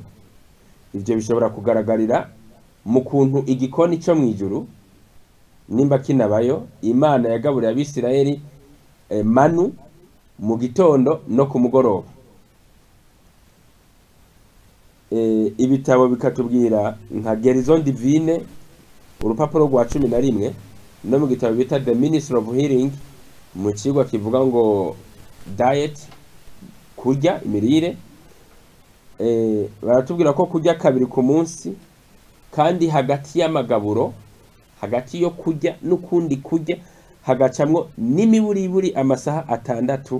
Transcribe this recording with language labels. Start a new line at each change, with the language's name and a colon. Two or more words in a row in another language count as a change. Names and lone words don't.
Rundi: Ibyo bishobora kugaragarira mu kuntu igikoni cyo mu ijuru nimba kinabayo Imana yagaburira Abisirayeli manu mu gitondo no ku mugoroba. Ibitabo bikatubwira nka Guérison Divine urupapuro rwa 11 no mu gitabo bita The Ministry of Healing mu kigwa kivuga ngo diet, kurya, imirire, baratubwira ko kurya 2 ku munsi, kandi hagati y'amagaburo, hagati yo kurya n'ukundi kurya hagacamwo n'imiburiburi amasaha 6.